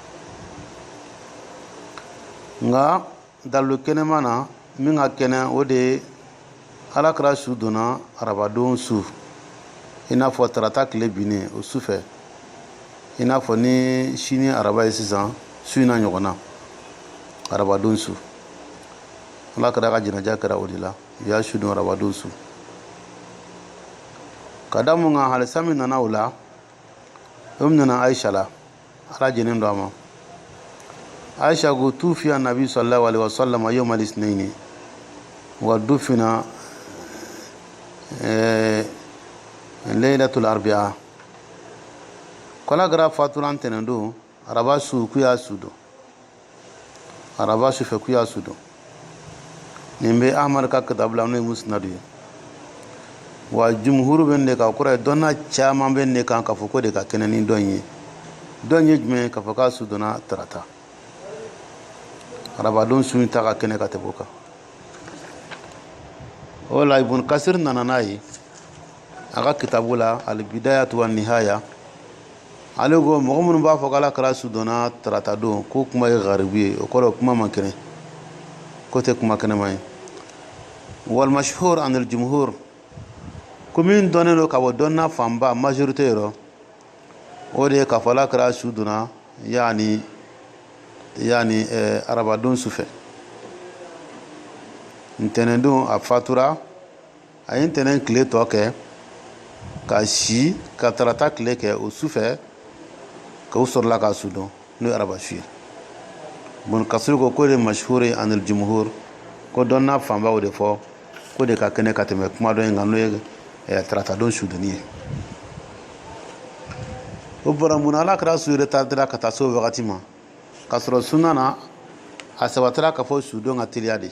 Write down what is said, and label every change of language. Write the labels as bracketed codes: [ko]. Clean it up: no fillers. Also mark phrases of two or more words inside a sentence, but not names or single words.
[bm] Nka dalilu kɛnɛma na min ka kɛnɛ o de ye ala kɛra su donna arabadon su i n'a fɔ tarata tile binnen o su fɛ i n'a fɔ ni sini araba ye sisan su in na ɲɔgɔn na arabadon su ala kɛra ka jɛnaja kɛra o de la u y'a su don arabadon su. Ka da mun kan halisa min nana o la o min nana Aisha la ala jɛnen don a ma. [ar] Aisha ko توفي النبي صلى الله عليه وسلم يوم الاثنين ودفن ليلة الأربعاء. [bm] Kala gara fatura ntɛnɛn don araba su ku y'a su don araba su fɛ ku y'a su don. Nin bɛ Ahmad ka kitabu la n'o ye musnad ye. Wa jumhuru bɛ ne kan kɔrɔ ye dɔnna caman bɛ ne kan k'a fɔ ko de ka kɛnɛ ni dɔn ye. Dɔn ye jumɛn k'a fɔ k'a su donna tarata. Arabadon su ta ka kɛnɛ ka tɛmɛ o kan. O la Ibn Kasir nana n'a ye a ka kitabu la al-bidayatu wan nihaya. Ale ko mɔgɔ minnu b'a fɔ k'ala kɛra su donna tarata don ko kuma ye garibu ye o kɔrɔ kuma man kɛnɛ ko tɛ kuma kɛnɛma ye. [ar] والمشهور عن الجمهور [bm] ko min dɔnnen don ka bɔ dɔnna fanba majorité yɔrɔ o de ye k'a fɔ ala kɛra su donna yani arabadon su fɛ. Ntɛnɛn don a fatura a ye ntɛnɛn tile tɔ kɛ ka si ka tarata tile kɛ o su fɛ ka u sɔrɔla k'a su dɔn n'o ye araba su ye. Ibn Kasir ko de [ar] المشهور عن الجمهور [bm] ko dɔnna fanba o de fɔ ko de ka kɛnɛ ka tɛmɛ kuma dɔ in kan n'o ye tarata don su donni ye. O bɔra mun na ala kɛra su retardera ka taa se o wagati ma k'a sɔrɔ sunna na a sabatira ka fɔ su don ka teliya de.